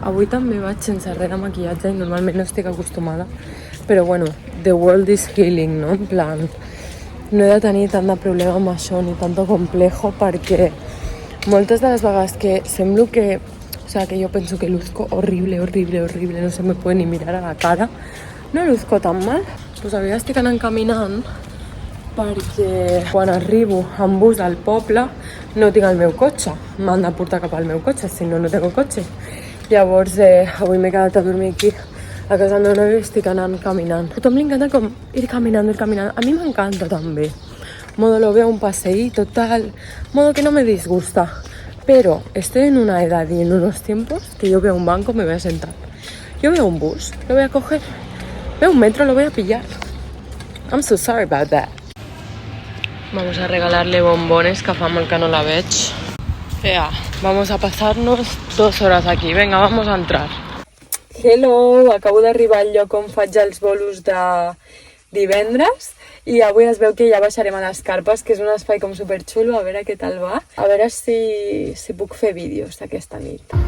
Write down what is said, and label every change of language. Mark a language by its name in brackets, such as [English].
[Catalan] Avui també vaig sense res de maquillatge i normalment no estic acostumada. Però bueno, [English] the world is healing, [Catalan] no? En plan, no he de tenir tant de problema amb això [Spanish] ni tanto complejo [Catalan] perquè moltes de les vegades que semblo que... [Spanish] O sea, que yo penso que luzco horrible, no se me puede ni mirar a la cara. No luzco tan mal. [Catalan] Pues avui estic anant caminant perquè quan arribo en bus al poble no tinc el meu cotxe. M'han de portar cap al meu cotxe, si no, [Spanish] no tengo [Catalan] cotxe. Llavors, avui m'he quedat a dormir aquí a casa del meu nòvio i estic anant caminant. A tothom li encanta com [Spanish] ir caminando. [Catalan] A mi m'encanta també. [Spanish] Modo lo veo un paseíto, tal. Modo que no me disgusta. Pero estoy en una edad y en unos tiempos que yo veo un banco, me voy a sentar. Yo veo un bus, lo voy a coger. Veo un metro, lo voy a pillar. [English] I'm so sorry about that. [Spanish] Vamos a regalarle bombones, [Catalan] que fa molt que no la veig. [Spanish] Vamos a pasarnos 2 horas aquí. Venga, vamos a entrar. [Catalan] Hello, acabo d'arribar al lloc on faig els bolos de divendres i avui es veu que ja baixarem a les carpes, que és un espai com superxulo, a veure què tal va. A veure si puc fer vídeos aquesta nit.